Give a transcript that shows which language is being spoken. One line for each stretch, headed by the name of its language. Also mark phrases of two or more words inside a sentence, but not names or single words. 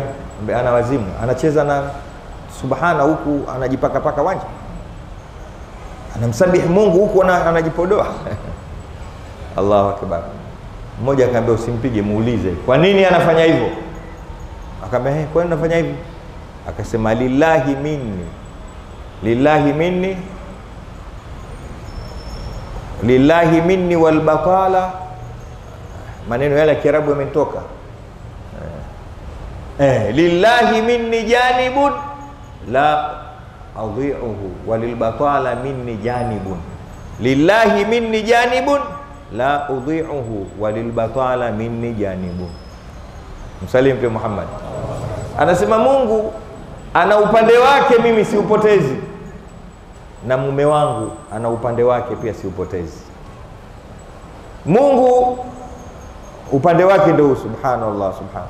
Swahili: Ana wazimu, anacheza na subhana huku anajipaka paka wanja, anamsabihi Mungu huku anajipodoa.
Arabic: الله أكبر.
Swahili: Mmoja akamwambia usimpige, muulize kwa nini anafanya hivyo. Akamwambia kwa nini anafanya hivyo?
Arabic: Akasema لله مني، لله مني، لله مني والبطالة.
Swahili: Maneno yale ya Kiarabu yametoka.
Arabic: لله مني جانب لا أضيعه وللبطالة مني جانب. لله مني جانب لا أضيعه وللبطالة مني جانب.
Swahili: Msalimu Mtume Muhammad. Anasema Mungu ana upande wake, mimi siupotezi, na mume wangu ana upande wake pia siupotezi. Mungu upande wake ndio
Arabic: سبحان الله، سبحان الله.